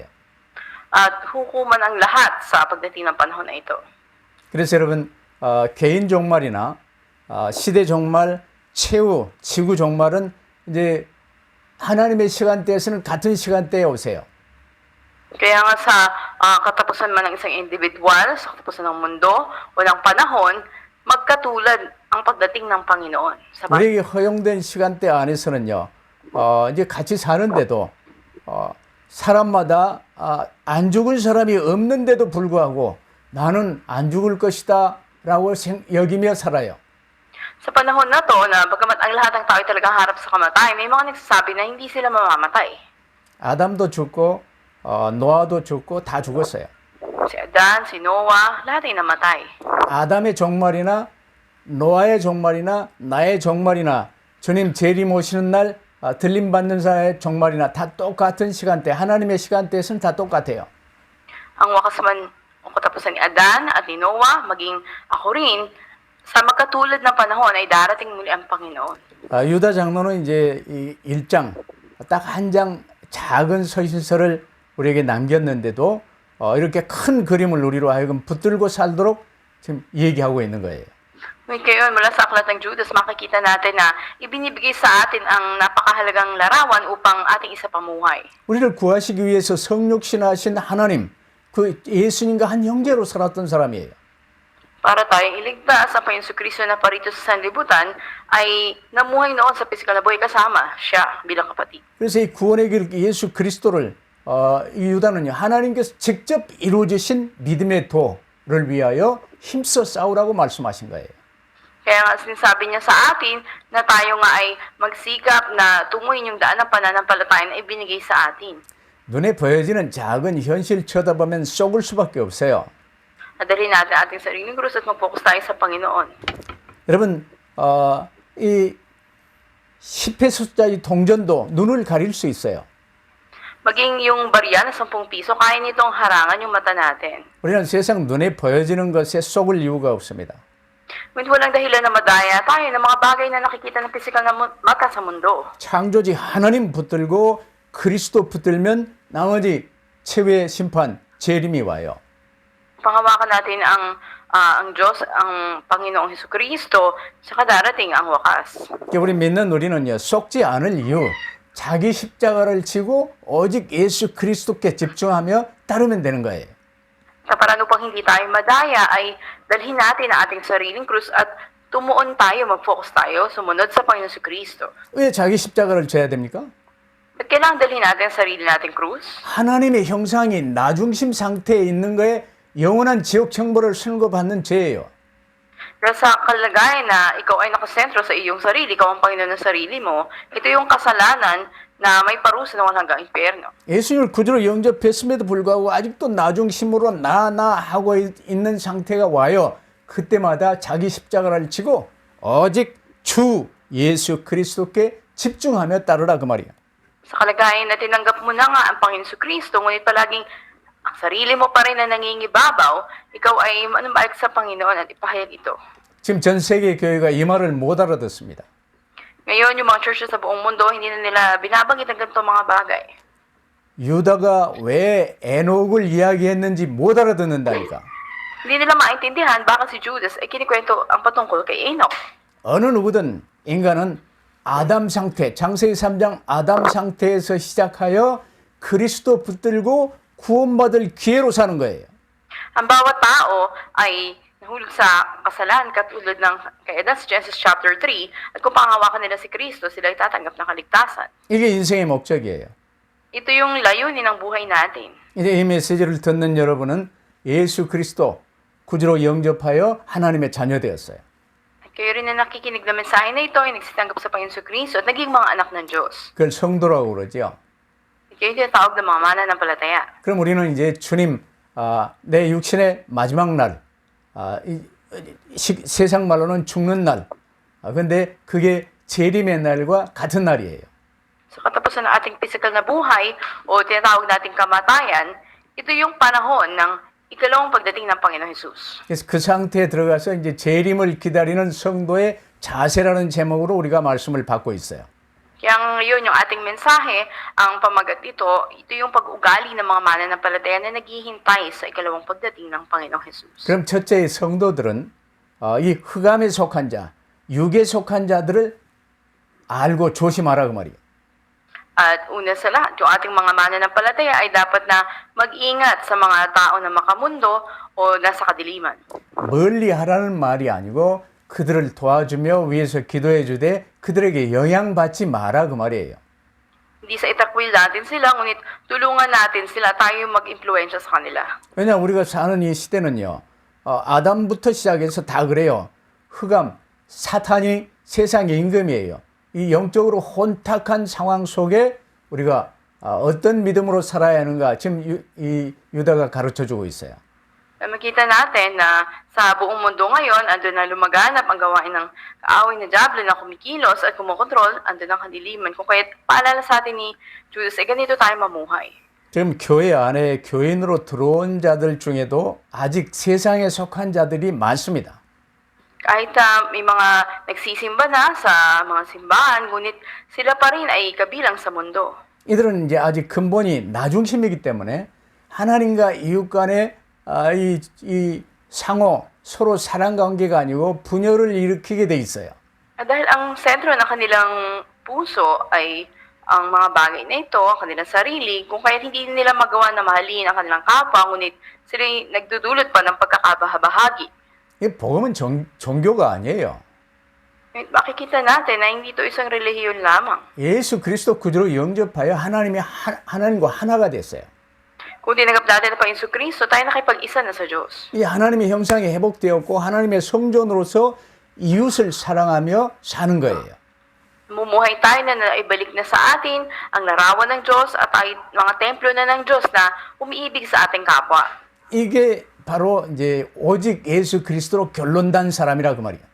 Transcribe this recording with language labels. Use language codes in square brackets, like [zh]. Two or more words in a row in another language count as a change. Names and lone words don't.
[tl] At hukuman ang lahat sa pagdating ng panahon na ito. [ko] 그래서 여러분 개인 종말이나 시대 종말, 최후, 지구 종말은 이제 하나님의 시간대에서는 같은 시간대에 오세요. [tl] Kaya nga sa katapusan man ng isang individual, sa katapusan ng mundo o ng panahon, magkatulad ang pagdating ng Panginoon. [ko] 우리에게 허용된 시간대 안에서는요, 이제 같이 사는데도 사람마다 안 죽을 사람이 없는데도 불구하고 나는 안 죽을 것이다라고 여기며 살아요. [tl] Sa panahon na to, na bagamat ang lahat ng tao ay talagang harap sa kamatay, may mga nagsasabi na hindi sila mamamatay. [ko] 아담도 죽고 노아도 죽고 다 죽었어요. [tl] Si Adan, si Noah, lahat ay namatay. [ko] 아담의 종말이나 노아의 종말이나 나의 종말이나 주님 재림 오시는 날 들림 받는 자의 종말이나 다 똑같은 시간대, 하나님의 시간대에서는 다 똑같아요. [tl] Ang wakas man o katapusan ni Adan at ni Noah, maging ako rin, sa magkatulad ng panahon ay darating muli ang Panginoon. [ko] 유다 장로는 이제 이 1장, 딱 한 장 작은 서신서를 우리에게 남겼는데도 이렇게 큰 그림을 우리로 하여금 붙들고 살도록 지금 얘기하고 있는 거예요. [tl] Ngayon, mula sa aklat ng Judas, makikita natin na ibinibigay sa atin ang napakahalagang larawan upang ating isa pamuhay. [ko] 우리를 구하시기 위해서 성육신하신 하나님, 그 예수님과 한 형제로 살았던 사람이에요. [tl] Para tayong iligtas, ang Panginoon Kristo na parito sa sanlibutan ay namuhay noon sa pisikal na buhay kasama siya bilang kapatid. [ko] 그래서 이 구원의 길 예수 그리스도를 이 유다는요, 하나님께서 직접 이루어주신 믿음의 도를 위하여 힘써 싸우라고 말씀하신 거예요. [tl] Kaya nga sinasabi niya sa atin na tayo nga ay magsikap na tunguhin yung daan ng pananampalataya na ibinigay sa atin. [ko] 눈에 보여지는 작은 현실 쳐다보면 속을 수밖에 없어요. [tl] Nadalhin natin ating sariling krus at mag-focus tayo sa Panginoon. [ko] 여러분, 이 10회 숫자의 동전도 눈을 가릴 수 있어요. [tl] Maging yung barya na 10 piso, kaya nitong harangan yung mata natin. [ko] 우리는 세상 눈에 보여지는 것에 속을 이유가 없습니다. [tl] Ngunit walang dahilan na madaya tayo ng mga bagay na nakikita ng pisikal na mata sa mundo. [ko] 창조지 하나님 붙들고 그리스도 붙들면 나머지 최후의 심판, 재림이 와요. [tl] Panghawakan natin ang Diyos, ang Panginoong Hesukristo, saka darating ang wakas. [ko] 우리 믿는 우리는요, 속지 않을 이유, 자기 십자가를 지고 오직 예수 그리스도께 집중하며 따르면 되는 거예요. [tl] Sa paraan upang hindi tayo madaya ay dalhin natin ang ating sariling krus at tumuon tayo, mag-focus tayo, sumunod sa Panginoong Hesukristo. [ko] 왜 자기 십자가를 져야 됩니까? [tl] At kailangan dalhin natin ang sarili nating krus? [ko] 하나님의 형상이 나중심 상태에 있는 거에 영원한 지옥 형벌을 선고받는 죄예요. [tl] Dahil sa kalagayan na ikaw ay nakasentro sa iyong sarili, ikaw ang Panginoon ng sarili mo, ito yung kasalanan na may parusa ng walang hanggang impyerno. [ko] 예수님을 구주로 영접했음에도 불구하고 아직도 나중심으로 나 하고 있는 상태가 와요. 그때마다 자기 십자가를 지고 오직 주 예수 그리스도께 집중하며 따르라 그 말이에요. [tl] Sa kalagayan na tinanggap mo na nga ang Panginoon Kristo, ngunit palaging ang sarili mo pa rin na nangingibabaw, ikaw ay manumbalik sa Panginoon at ipahayag ito. [ko] 지금 전 세계 교회가 이 말을 못 알아듣습니다. [tl] Ngayon, yung mga churches sa buong mundo, hindi na nila binabanggit ang ganitong mga bagay. [ko] 유다가 왜 에녹을 이야기했는지 못 알아듣는다니까. [tl] Hindi nila maintindihan bakit si Judas ay kinikwento ang patungkol kay Enoch. [ko] 어느 누구든 인간은 아담 상태, 창세기 3장 아담 상태에서 시작하여 그리스도 붙들고 구원받을 기회로 사는 거예요. [tl] Ang bawat tao ay nahulog sa kasalanan katulad ng kay Adan sa Genesis chapter 3 at kung pangawakan nila si Kristo, sila ay tatanggap ng kaligtasan. [ko] 이게 인생의 목적이에요. [tl] Ito yung layunin ng buhay natin. [ko] 이제 이 메시지를 듣는 여러분은 예수 그리스도 구주로 영접하여 하나님의 자녀 되었어요. [tl] Kayo rin na nakikinig na mensahe na ito ay nagsitanggap sa Panginoon Kristo at naging mga anak ng Diyos. [ko] 그걸 성도라고 그러죠. [tl] Kayo tinatawag ng mga mananampalataya. [ko] 그럼 우리는 이제 주님 내 육신의 마지막 날, 세상 말로는 죽는 날, 근데 그게 재림의 날과 같은 날이에요. [tl] Sa katapusan ng ating physical na buhay o tinatawag nating kamatayan, ito yung panahon ng ikalawang pagdating ng Panginoon Jesus. [ko] 그래서 그 상태에 들어가서 이제 재림을 기다리는 성도의 자세라는 제목으로 우리가 말씀을 받고 있어요. [tl] Kaya ngayon yung ating mensahe, ang pamagat ito yung pag-ugali ng mga mananampalataya na naghihintay sa ikalawang pagdating ng Panginoong Jesus. [ko] 그럼 첫째 성도들은 이 흑암에 속한 자, 육에 속한 자들을 알고 조심하라 그 말이에요. [tl] At una sa lahat, yung ating mga mananampalataya ay dapat na mag-ingat sa mga tao na makamundo o nasa kadiliman. [ko] 멀리 하라는 말이 아니고 그들을 도와주며 위에서 기도해 주되 그들에게 영향받지 마라 그 말이에요. [tl] Hindi sa itakwil natin sila, ngunit tulungan natin sila, tayo yung mag-impluensya sa kanila. [ko] 왜냐 우리가 사는 이 시대는요. 아담부터 시작해서 다 그래요. 흑암, 사탄이 세상의 임금이에요. 이 영적으로 혼탁한 상황 속에 우리가 어떤 믿음으로 살아야 하는가 지금 이 유다가 가르쳐주고 있어요. [tl] Makita natin na sa buong mundo ngayon, andun na lumaganap ang gawain ng kaaway na Diablo na kumikilos at kumokontrol, andun ang kadiliman. Kung kaya't paalala sa atin ni Judas, ganito tayo mamuhay. [ko] 지금 교회 안에 교인으로 들어온 자들 중에도 아직 세상에 속한 자들이 많습니다. [tl] Kahit may mga nagsisimba na sa mga simbahan, ngunit sila pa rin ay kabilang sa mundo. [ko] 이들은 이제 아직 근본이 나 중심이기 때문에 하나님과 이웃 간의 이 상호 서로 사랑 관계가 아니고 분열을 일으키게 돼 있어요. [tl] At dahil ang sentro ng kanilang puso ay ang mga bagay na ito, ang kanilang sarili, kung kaya hindi nila magawa na mahalin ang kanilang kapwa, ngunit sila nagdudulot pa ng pagkakabahagi. [ko] 이 복음은 종교가 아니에요. [tl] Makikita natin na hindi ito isang relihiyon lamang. [ko] 예수 그리스도 구주로 영접하여 하나님과 하나가 됐어요. [tl] Kung tinanggap natin ang Panginoon Kristo, tayo nakipag-isa na sa Diyos. [ko] 이 하나님의 형상이 회복되었고 하나님의 성전으로서 이웃을 사랑하며 사는 거예요. [tl] Mumuhay tayo na naibalik na sa atin ang larawan ng Diyos at tayo mga templo na ng Diyos na umiibig sa ating kapwa. [ko] 이게 바로 이제 오직 예수 그리스도로 결론단 사람이라 그 말이야.